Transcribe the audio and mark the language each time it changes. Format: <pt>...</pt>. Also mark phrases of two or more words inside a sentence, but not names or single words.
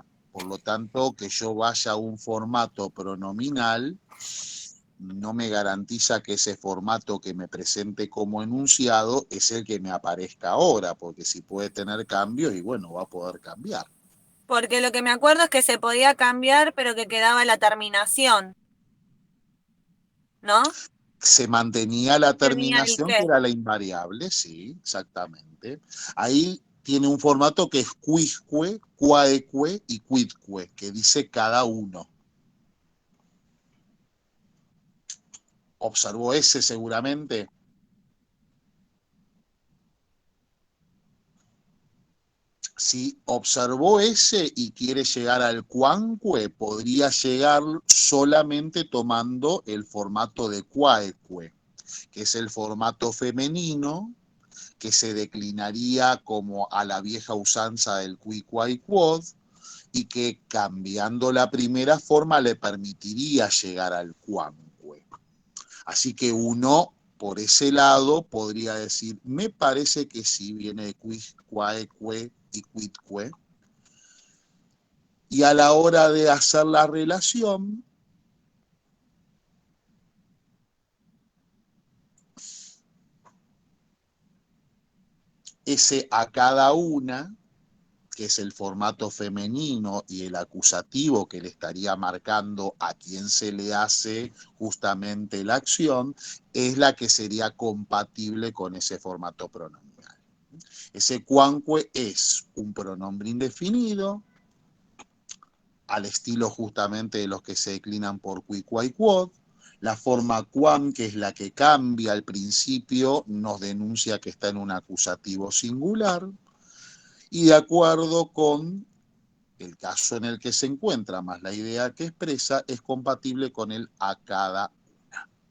<es>Por lo tanto, que yo vaya a un formato pronominal no me garantiza que ese formato que me presente como enunciado es el que me aparezca ahora, porque si puede tener cambios y bueno, va a poder cambiar. Porque lo que me acuerdo es que se podía cambiar, pero que quedaba la terminación, ¿no? Se mantenía la Tenía el terminación, que qué. era la invariable, sí, exactamente. Ahí tiene un formato que es</es> <la>quisque, quaeque</la> <es>y quidque, que dice cada uno. Observó ese seguramente. Si observó ese y quiere llegar al cuanque, podría llegar solamente tomando el formato de quaeque, que es el formato femenino, que se declinaría como a la vieja usanza del</es> <la>qui, quai, quod,</la> <es>y que cambiando la primera forma le permitiría llegar al cuanque. Así que uno, por ese lado, podría decir, me parece que sí, viene de</es> <la>quis, quaeque</la> <es>y quidque. Y a la hora de hacer la relación, ese a cada una, que es el formato femenino y el acusativo que le estaría marcando a quien se le hace justamente la acción, es la que sería compatible con ese formato pronominal. Ese cuanque es un pronombre indefinido, al estilo justamente de los que se declinan por</es> <la>qui, quai, quod.</la> <es>La forma quam, que es la que cambia al principio, nos denuncia que está en un acusativo singular, y de acuerdo con el caso en el que se encuentra, más la idea que expresa, es compatible con el a cada una.</es>